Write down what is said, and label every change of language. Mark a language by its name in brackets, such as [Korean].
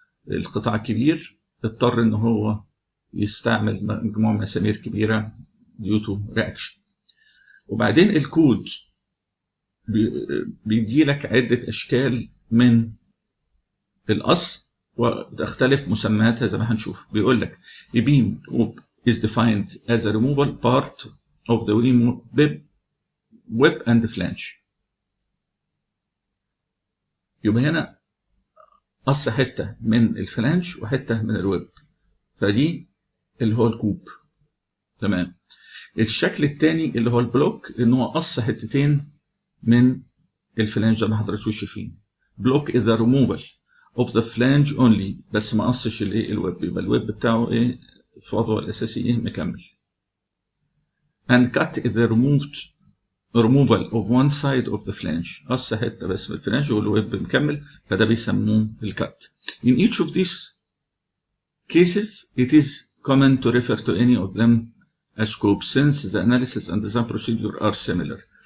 [Arabic] القطاع الكبير اضطر ان هو يستعمل مجموعه مسامير كبيره [English] due to reaction. [Arabic] وبعدين الكود بيدي لك عده اشكال من القص وتختلف مسمياتها زي ما هنشوف. بيقول لك [English] a beam is defined as a removable part of the web and flange. [Arabic] يبقى هنا قص حته من الفلانج وحته من الويب، فدي اللي هو الكوب، تمام. الشكل الثاني اللي هو البلوك ان هو قص حتتين من الفلانج زي ما حضراتكم شايفين. بلوك [English] is the removal of the flange only، [Arabic] بس ما قصش الايه الويب، يبقى الويب بتاعه ايه في وضعه الاساسي ايه مكمل. [English] and cut is the removal of one side of the flange، [Arabic] قص حته بس من الفلانج والويب مكمل، فده بيسموه الكات. [English] in each of these cases it is common to refer to any of them as cope since the analysis and design procedure are similar.